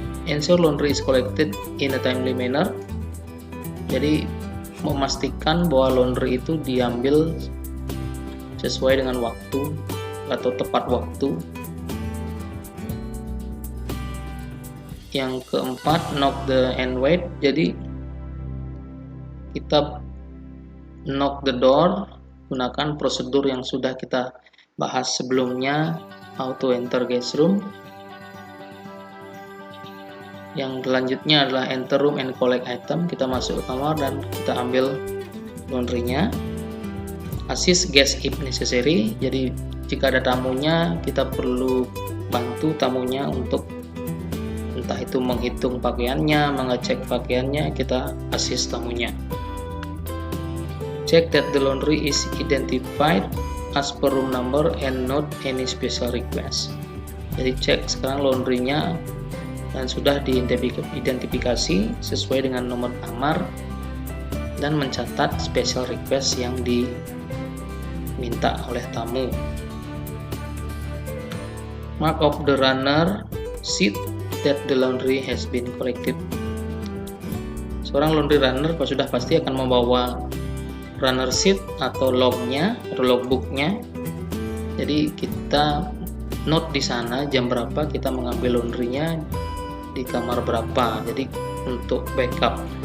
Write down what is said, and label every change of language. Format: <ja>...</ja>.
<en>Ensure laundry is collected in a timely manner.</en> <id>Jadi memastikan bahwa laundry itu diambil sesuai dengan waktu atau tepat waktu. Yang keempat,</id> <en>knock the and wait.</en> <id>Jadi kita</id> <en>knock the door,</en> <id>gunakan prosedur yang sudah kita bahas sebelumnya,</id> <en>how to enter guest room.</en> <id>Yang selanjutnya adalah</id> <en>enter room and collect item.</en> <id>Kita masuk ke kamar dan kita ambil laundry-nya.</id> <en>assist guest if necessary.</en> <id>Jadi jika ada tamunya, kita perlu bantu tamunya untuk entah itu menghitung pakaiannya, mengecek pakaiannya, kita assist tamunya.</id> <en>Check that the laundry is identified as per room number and not any special request.</en> <id>Jadi cek sekarang laundrynya dan sudah diidentifikasi sesuai dengan nomor kamar dan mencatat special request yang diminta oleh tamu.</id> <en>Mark of the runner sheet that the laundry has been collected.</en> <id>Seorang laundry runner sudah pasti akan membawa runner sheet atau lognya atau logbooknya. Jadi kita note di sana jam berapa kita mengambil laundrynya, di kamar berapa, jadi untuk backup.</id>